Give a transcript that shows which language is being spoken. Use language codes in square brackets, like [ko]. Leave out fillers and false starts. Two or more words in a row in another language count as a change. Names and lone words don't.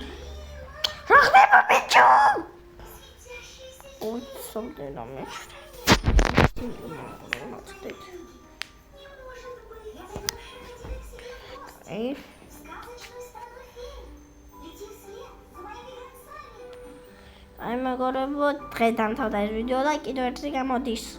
[ka] რა ხდება, ბიჭო? ой, სამდენა მე. [ru] Не может быть. [ka] აი, [ru] Сказочную страну фей. Лети вслед за моими гонцами. [ka] აი მეგობრებო, დღეს დამთავრდა ეს ვიდეო და კიდევ ერთი გამოდის.